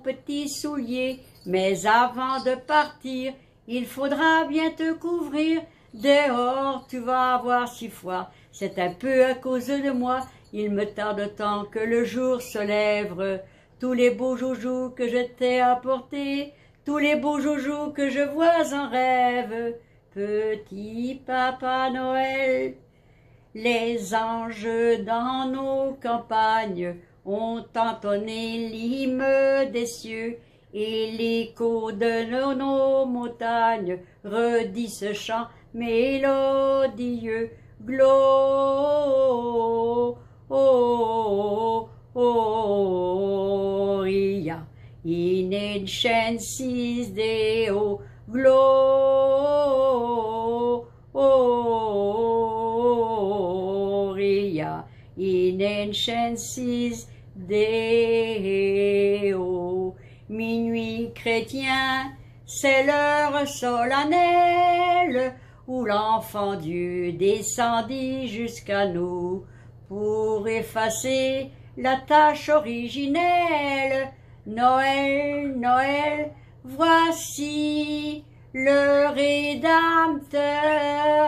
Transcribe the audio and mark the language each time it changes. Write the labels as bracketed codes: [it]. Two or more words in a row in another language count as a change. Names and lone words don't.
[fr] petit soulier, mais avant de partir, il faudra bien te couvrir, dehors tu vas avoir si froid, c'est un peu à cause de moi, il me tarde tant que le jour se lève, tous les beaux joujoux que je t'ai apportés, tous les beaux joujoux que je vois en rêve, petit Papa Noël. Les anges dans nos campagnes ont entonné l'hymne des cieux, et l'écho de nos montagnes redit ce chant mélodieux. [la] Gloria in excelsis Deo, Gloria in excelsis Deo. [fr] Minuit chrétien, c'est l'heure solennelle où l'enfant Dieu descendit jusqu'à nous pour effacer la tâche originelle. Noël, Noël, voici le Rédempteur.